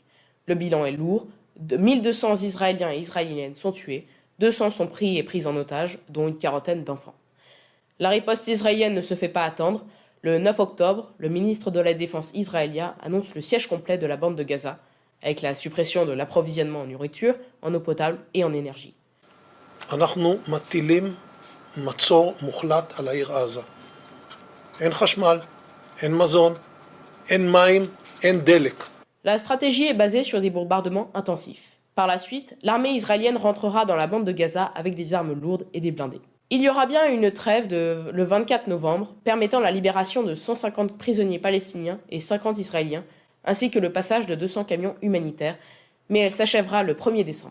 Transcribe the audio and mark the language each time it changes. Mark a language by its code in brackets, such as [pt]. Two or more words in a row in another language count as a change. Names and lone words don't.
[fr] Le bilan est lourd, 1200 Israéliens et Israéliennes sont tués, 200 sont pris et pris en otage, dont une quarantaine d'enfants. La riposte israélienne ne se fait pas attendre. Le 9 octobre, le ministre de la Défense israélien annonce le siège complet de la bande de Gaza, avec la suppression de l'approvisionnement en nourriture, en eau potable et en énergie. [he] אנחנו מטילים מצור מוחלט על העיר עזה. אין חשמל, אין מזון, אין מים, אין דלק. [fr] La stratégie est basée sur des bombardements intensifs. Par la suite, l'armée israélienne rentrera dans la bande de Gaza avec des armes lourdes et des blindés. Il y aura bien une trêve le 24 novembre, permettant la libération de 150 prisonniers palestiniens et 50 israéliens, ainsi que le passage de 200 camions humanitaires, mais elle s'achèvera le 1er décembre.